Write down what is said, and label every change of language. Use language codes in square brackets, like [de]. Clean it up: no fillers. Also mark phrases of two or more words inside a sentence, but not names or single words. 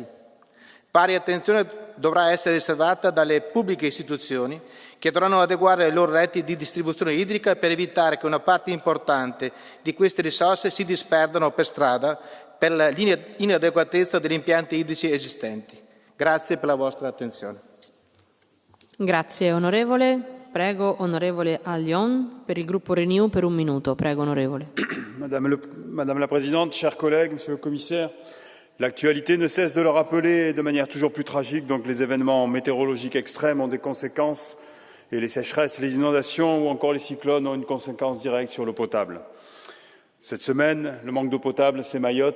[it] Pari attenzione dovrà essere riservata dalle pubbliche istituzioni, che dovranno adeguare le loro reti di distribuzione idrica per evitare che una parte importante di queste risorse si disperdano per strada per l'inadeguatezza degli impianti idrici esistenti. Grazie per la vostra attenzione. Grazie onorevole. Prego onorevole Allion per il gruppo Renew per un minuto. Prego onorevole. [fr] Madame la Présidente, chers collègues, Monsieur le Commissaire, l'actualité ne cesse de le rappeler de manière toujours plus tragique. Donc les événements météorologiques extrêmes ont des conséquences et les sécheresses, les inondations ou encore les cyclones ont une conséquence directe sur l'eau potable. Cette semaine, le manque d'eau potable, c'est Mayotte.